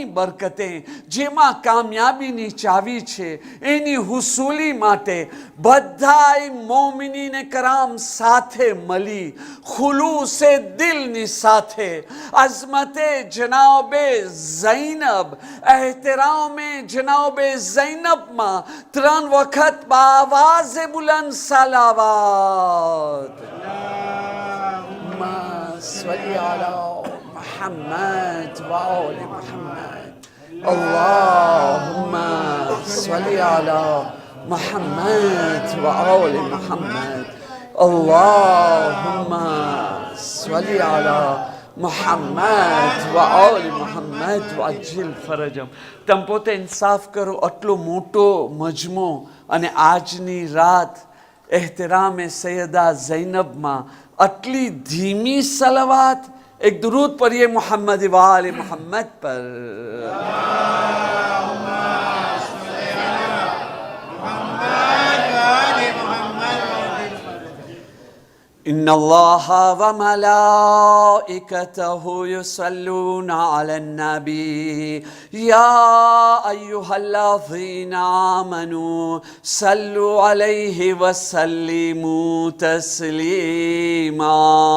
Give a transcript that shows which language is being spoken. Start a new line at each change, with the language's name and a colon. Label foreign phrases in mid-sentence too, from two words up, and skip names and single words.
Gujarati: બરકતે જેમાં કામયાબીની ચાવી છે, એની હુસૂલી માટે બધાય મોમિનીને કરામ સાથે મળી ખુલૂસે દિલની સાથે અઝમતે જનાબે ઝૈનબ, એહતરામે જનાબે ઝૈનબમાં 3 વખત બાવાઝે બુલંદ સલાવત.
Arabic: صلی علی محمد و آل محمد. اللهم صل على محمد و آل محمد. اللهم صل على محمد و آل محمد و عجل فرجهم.
Gujarati: તમ પોતે ઇન્સાફ કરો, આટલો મોટો મજમો અને આજની રાત એહતરામે સૈયદા ઝૈનબમાં આટલી ધીમી સલવાત
Hindi: एक दुरूद पढ़िए मोहम्मद वाले मोहम्मद पर.
Arabic: إن الله وملائكته يصلون على النبي يا أيها الذين آمنوا صلوا عليه وسلموا تسليما.